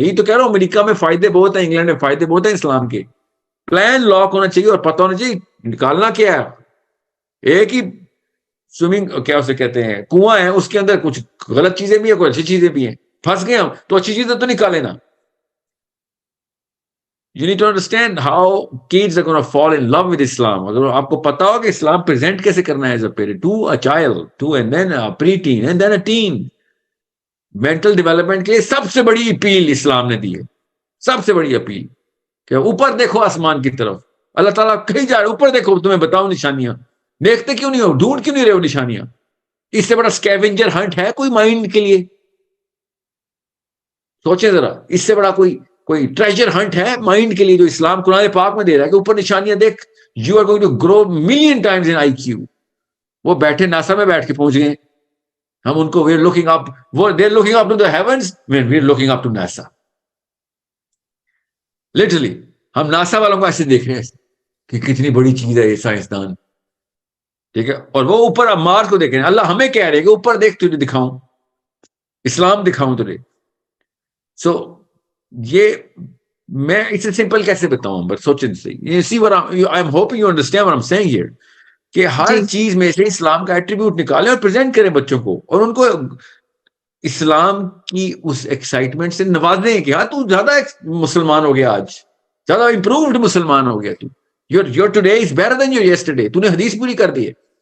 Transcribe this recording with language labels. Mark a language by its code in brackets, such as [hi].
[ur] یہی تو کہہ رہا ہوں, امریکہ میں فائدے بہت ہیں, انگلینڈ میں فائدے بہت ہیں اسلام کے. پلان لاک ہونا چاہیے اور پتہ ہونا چاہیے نکالنا کیا ہے. ایک ہی سوئمنگ کیا اسے کہتے ہیں, کنواں ہے, اس کے اندر کچھ غلط چیزیں بھی ہیں, کوئی اچھی چیزیں بھی ہیں. پھنس گئے ہم تو اچھی چیزیں تو نکالے نا. [en] You need to understand how kids are going to fall in love with Islam. [ur] اگر آپ کو پتا ہو کہ اسلام پریزنٹ کیسے کرنا ہے [en] as a parent to a child, to and then a pre-teen and then a teen. [ur] Mental development کے لیے سب سے بڑی اپیل اسلام نے دی ہے, سب سے بڑی اپیل کہ اوپر دیکھو آسمان کی طرف, اللہ تعالیٰ کہیں جا رہے اوپر دیکھو, تمہیں بتاؤں نشانیاں, دیکھتے کیوں نہیں ہو, ڈھونڈ کیوں نہیں رہے ہو نشانیاں؟ اس سے بڑا اسکیونجر ہنٹ ہے کوئی مائنڈ کے لیے؟ سوچیں ذرا, اس سے بڑا کوئی ٹریجر ہنٹ ہے مائنڈ کے لیے جو اسلام قرآن پاک میں دے رہا ہے کہ اوپر نشانیاں دیکھ, [en] You are going to grow million times in IQ. [ur] وہ بیٹھے ناسا میں بیٹھ کے پہنچ گئے, ہم ان کو [en] We are looking up, وہ they are looking up to the heavens, we are looking up to NASA. [ur] Literally ہم ناسا والوں کو ایسے دیکھ رہے ہیں کہ کتنی بڑی چیز ہے یہ سائنسدان, ٹھیک ہے, اور وہ اوپر اب مارس کو دیکھ رہے ہیں. اللہ ہمیں کہہ رہے کہ اوپر دیکھ, تجھے دکھاؤں اسلام, دکھاؤں تجھے. سو یہ میں اسے سمپل کیسے بتاؤں, بٹ سوچیں صحیح. [en] see what I'm hoping you understand what I'm saying here, کہ ہر [ur] جی چیز میں سے اسلام کا ایٹریبیوٹ نکالیں اور پریزنٹ کریں بچوں کو, اور ان کو اسلام کی اس ایکسائٹمنٹ سے نوازیں کہ ہاں تو زیادہ مسلمان ہو گیا, آج زیادہ امپرووڈ مسلمان ہو گیا, تو [en] your today is better than your yesterday, [ur] تو نے حدیث پوری کر دی ہے.